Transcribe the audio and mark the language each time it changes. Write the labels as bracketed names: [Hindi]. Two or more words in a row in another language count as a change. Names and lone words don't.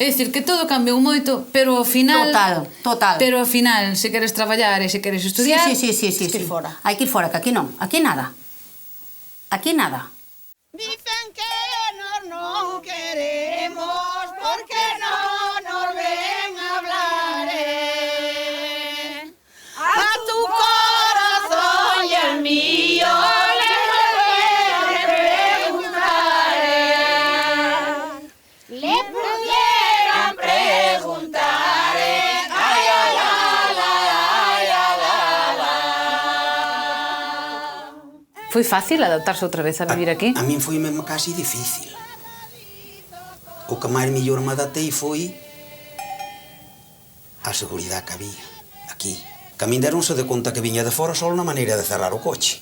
[Galician] É dicir, que todo cambiou moito, pero ao final... Total. Pero ao final, se queres traballar e se queres estudiar... Sí. que ir fora. Hai que ir fora, que aquí non. Aquí nada. Aquí nada. [Spanish] Dicen que nos non queremos porque non nos ven hablar. A tu corazón y el mío le pudieran preguntar. Ay, a la la, ay, a la la. [Galician] Foi fácil adaptarse outra vez a vivir aquí? A min foi mesmo casi difícil. O que máis mellor me adaptei foi a seguridade que había aquí. Que a min deronse de conta que viña de fora só na maneira de cerrar o coche.